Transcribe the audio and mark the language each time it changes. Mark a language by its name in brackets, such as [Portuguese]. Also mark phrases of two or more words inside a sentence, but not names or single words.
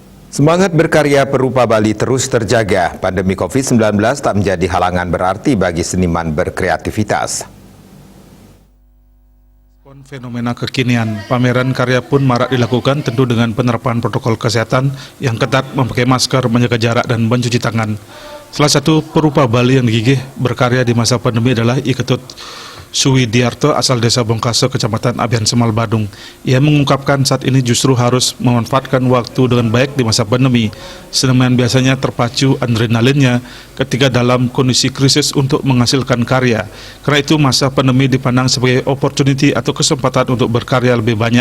[Indonesian] Semangat berkarya Perupa Bali terus terjaga. Pandemi COVID-19 tak menjadi halangan berarti bagi seniman berkreativitas. Fenomena kekinian, pameran karya pun marak dilakukan tentu dengan penerapan protokol kesehatan yang ketat, memakai masker, menjaga jarak, dan mencuci tangan. Salah satu perupa Bali yang gigih berkarya di masa pandemi adalah I Ketut Suwidiarto asal desa Bongkaso, Kecamatan Abian Semal, Badung. Ia mengungkapkan saat ini justru harus memanfaatkan waktu dengan baik di masa pandemi. Seniman biasanya terpacu adrenalinnya ketika dalam kondisi krisis untuk menghasilkan karya. Karena itu masa pandemi dipandang sebagai opportunity atau kesempatan untuk berkarya lebih banyak.